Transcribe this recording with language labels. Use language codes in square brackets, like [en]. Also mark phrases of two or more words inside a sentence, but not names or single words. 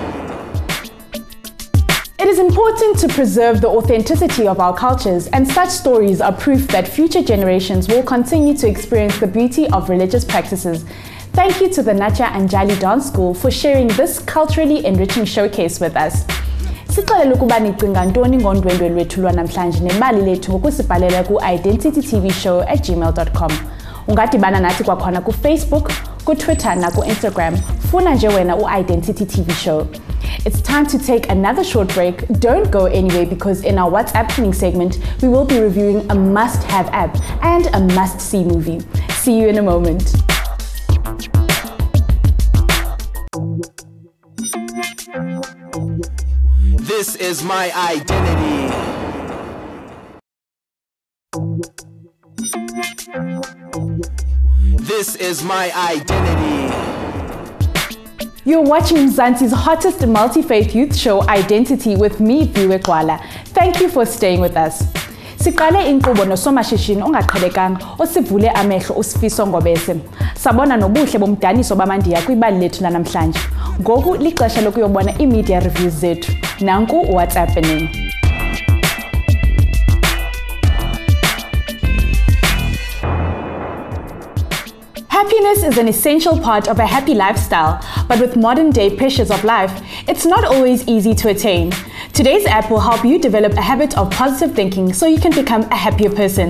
[en] It is important to preserve the authenticity of our cultures, and such stories are proof that future generations will continue to experience the beauty of religious practices. Thank you to the Natya Anjali Dance School for sharing this culturally enriching showcase with us. [xh] Sixolele ukuba nicinga ntoni ngondwendwe lwethu lwanamhlanje nemali lethu ngokusibhalela ku-identitytvshow@gmail.com. Ungadibana nathi kwakhona ku-Facebook, ku-Twitter na ku-Instagram. Funa nje wena u-Identity TV Show. [en] It's time to take another short break. Don't go anywhere, because in our What's Appening segment, we will be reviewing a must-have app and a must-see movie. See you in a moment. This is my identity. This is my identity. You're watching Mzansi's hottest multi-faith youth show, Identity, with me, Viwe Kwala. Thank you for staying with us. [xh] Siqale inkqubo nosomashishini ongaqhelekanga osivule amehlo uSifiso Ngobese. Sabona nobuhle bomdaniso bamandiya kwibali lethu lanamhlanje. Ngoku lixesha lokuyobona [en] i-media reviews [xh] zethu. Nanku what's happening. [en] Happiness is an essential part of a happy lifestyle, but with modern-day pressures of life, it's not always easy to attain. Today's app will help you develop a habit of positive thinking so you can become a happier person.